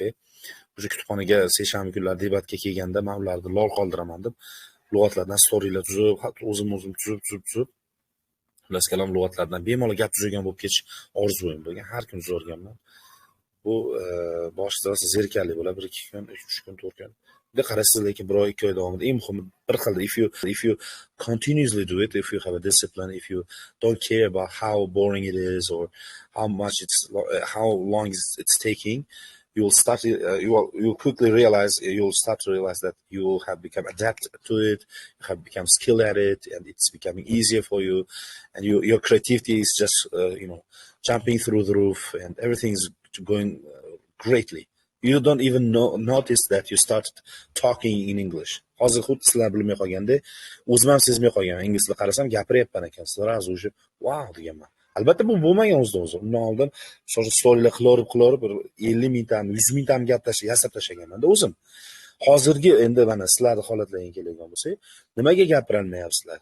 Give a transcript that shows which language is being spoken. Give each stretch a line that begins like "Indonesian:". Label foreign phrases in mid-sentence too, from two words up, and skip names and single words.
Uzbek: O'sha kutubxonaga seshanba kunlari debatga kelganda men ularni lol qoldiraman deb lug'atlardan storylar tuzib, o'zim tuzib, xullas kalom lug'atlardan bemalol gap tuzadigan bo'lib ketish orzuim bo'lgan. Har kun tuzarganman. Bu boshida zerikarli bo'ladi, 1-2 kun, 3 kun, 4 kun. Bunga qaraysiz, lekin 1-2 oy davomida eng muhimi bir xilda
English: if you continuously do it, if you have a discipline, if you don't care about how boring it is or how long it's taking, you'll quickly realize, you'll start to realize that you will have become adapted to it, you have become skilled at it, and it's becoming easier for you, and your creativity is just jumping through the roof, and everything is going greatly. You don't even notice that you started talking in English.
Uzbek: Hozir xuddi sizlar bilmay qolganda, o'zim ham sezmay qolganman. Ingliz tilida qarasam gapiryapman ekan. Sraz o'sha wow deganman. Albatta bu bo'lmagan o'zida-o'zi. Undan oldin storylar qilib 50 mingtami, 100 mingtami gap yasab tashlaganman-da o'zim. Hozirgi endi mana sizlarning holatlaringga keladigan bo'lsak, nimaga gapirolmayapsizlar?